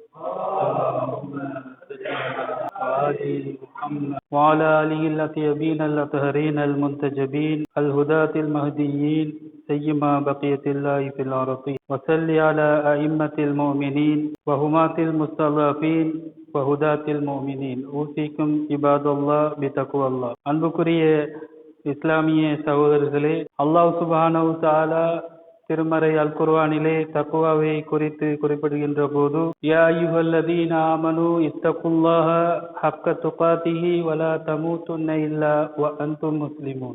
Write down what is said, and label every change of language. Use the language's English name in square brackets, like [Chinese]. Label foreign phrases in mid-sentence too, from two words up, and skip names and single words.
[Arabic] وعلى آله الأطيبين الأطهرين المنتجبين الهداة المهديين سيما بقية الله في الأرض وصل على أئمة المؤمنين وهماة المستضعفين وهداة المؤمنين أوصيكم عباد الله بتقوى الله. [Tamil] அன்புக்குரிய இஸ்லாமிய சகோதரர்களே, அல்லாஹ் [Arabic] سبحانه وتعالى [Tamil] திருமறை அல் குர்ஆனிலே தக்வாவை குறித்து குறிப்பிடுகின்ற போது, [Arabic] يا أيها الذين آمنوا اتقوا الله حق تقاته ولا تموتن إلا وأنتم مسلمون.